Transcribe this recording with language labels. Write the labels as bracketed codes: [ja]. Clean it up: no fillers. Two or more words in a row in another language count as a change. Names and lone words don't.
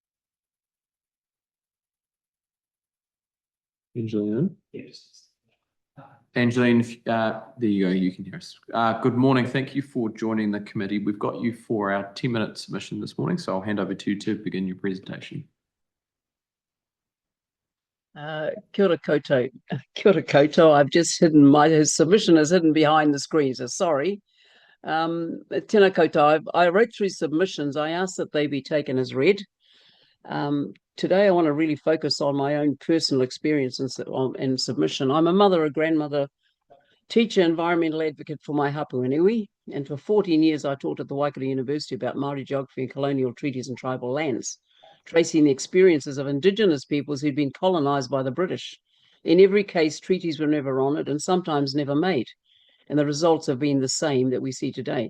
[en] Angelina? Yes. Angeline, there you go, you can hear us. Good morning, thank you for joining the committee. We've got you for our 10-minute submission this morning, so I'll hand over to you to begin your presentation. [mi] Kia ora koutou. Kia ora koutou. [en] I've just hidden, my submission is hidden behind the screen, so sorry. [mi] Tēnā koutou, [en] I wrote 3 submissions. I asked that they be taken as read. Today I want to really focus on my own personal experience and submission. I'm a mother, a grandmother, teacher, environmental advocate for my [mi] hapu iwi, [en] and for 14 years I taught at the Waikato University about Māori geography and colonial treaties and tribal lands, tracing the experiences of Indigenous peoples who'd been colonised by the British. In every case, treaties were never honoured and sometimes never made, and the results have been the same that we see today.